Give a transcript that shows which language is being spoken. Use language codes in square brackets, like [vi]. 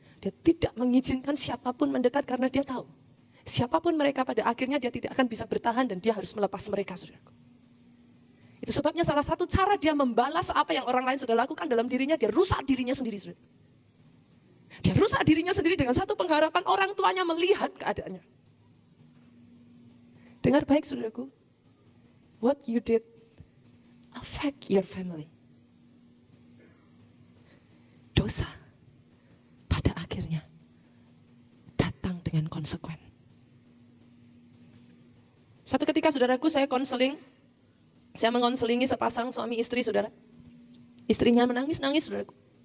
[id] Dia tidak mengizinkan siapapun mendekat karena dia tahu. Siapapun mereka pada akhirnya dia tidak akan bisa bertahan dan dia harus melepas mereka saudaraku. Itu sebabnya salah satu cara dia membalas apa yang orang lain sudah lakukan dalam dirinya, dia rusak dirinya sendiri saudara. Dia rusak dirinya sendiri dengan satu pengharapan orang tuanya melihat keadaannya. Dengar baik saudaraku, [en] what you did affect your family. [id] Dosa pada akhirnya datang dengan konsekuen. Satu ketika saudaraku saya konseling, saya mengonselingi sepasang suami istri saudara. Istrinya menangis-nangis saudaraku.